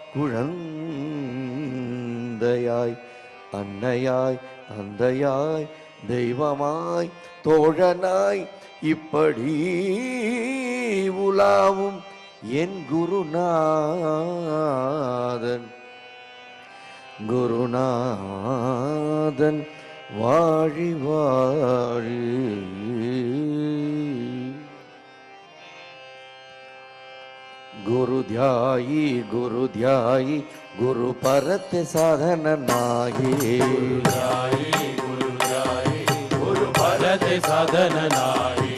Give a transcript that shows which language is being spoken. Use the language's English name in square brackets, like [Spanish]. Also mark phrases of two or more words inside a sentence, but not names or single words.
[Tamil] குழந்தையாய் அன்னையாய் தந்தையாய் தெய்வமாய் தோழனாய் இப்படி உலாவும் என் குருநாதன் குருநாதன் வாழி வாழி [Marathi] गुरुध्यायी गुरुध्यायी गुरु परत साधन नाही गुरु परत साधन नाही